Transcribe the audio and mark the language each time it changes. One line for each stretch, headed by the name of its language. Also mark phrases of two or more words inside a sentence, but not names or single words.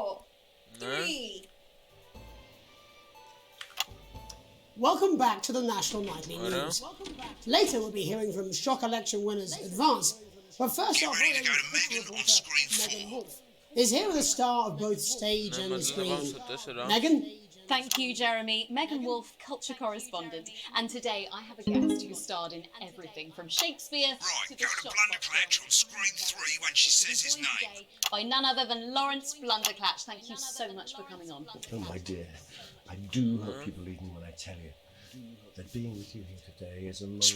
Greek: Ναι. 3.
English: Welcome back to the National Nightly Ora. News. Later, we'll be hearing from shock election winners Advance. But first Get off, ready to go to Hollywood Megan on reporter screen Megan 4. Wolf is here with a star of both stage Ναι, and
Greek: μαζί να πάμε
English: screen.
Greek: στο 4.
English: Megan, Thank you, Jeremy. Megan Wolf, culture correspondent. And today I have a guest who starred in everything from Shakespeare Right, to go the to shop Blunderclatch on screen 3 when she says his joined name. today by none other than Lawrence Blunderclatch. Thank you so much for coming on. Oh, my dear, I do hope you believe me when I tell you that being with you here today is a moment.